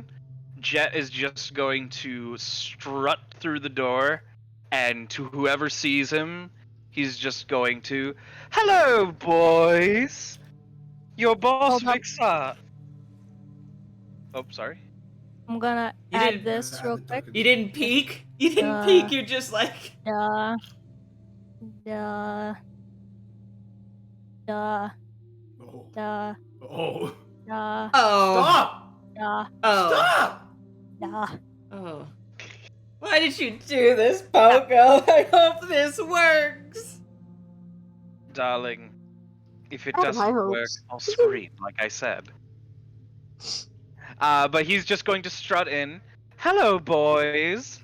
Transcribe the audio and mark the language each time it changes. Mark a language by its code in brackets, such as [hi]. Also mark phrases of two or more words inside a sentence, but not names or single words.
[en] Jet is just going to strut through the door, and to whoever sees him, he's just going to, "Hello, boys! Your boss, Hold up. Vixar." Oh, sorry. I'm gonna You add didn't- this real quick. You didn't peek? You didn't Uh, peek, you're just like... Duh. Duh. Duh. Oh. Duh. Oh. Duh. Oh. Stop! Duh. Oh. Stop! Duh. Oh. Why did you do this, Poco? I hope this works. Darling, if it I have high doesn't work, hopes. I'll scream, like I said. But he's just going to strut in. "Hello, boys.